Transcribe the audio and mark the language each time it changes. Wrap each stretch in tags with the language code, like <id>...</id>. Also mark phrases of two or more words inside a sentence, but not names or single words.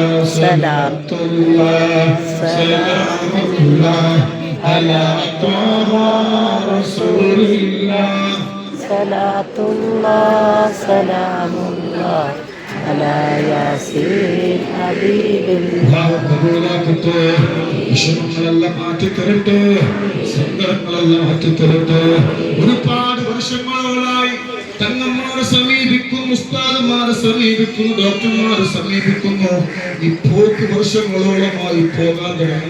<ar>صلاة الله سلام الله على طه رسول الله. صلاة الله سلام الله على ياسين حبيب الله.</ar> <ml>കബൂലാക്കട്ടെ. വിഷമങ്ങളെല്ലാം മാറ്റിത്തരട്ടെ, സങ്കടങ്ങളെല്ലാം മാറ്റിത്തരട്ടെ. ഒരുപാട് വർഷങ്ങളോളായി തങ്ങന്മാരെ സമീപിക്കുന്നു, ഉസ്താദുമാരെ സമീപിക്കുന്നു, ഡോക്ടർമാരെ സമീപിക്കുന്നു. ഈ പോക്ക് വർഷങ്ങളോളമായി പോകാൻ തുടങ്ങി.</ml>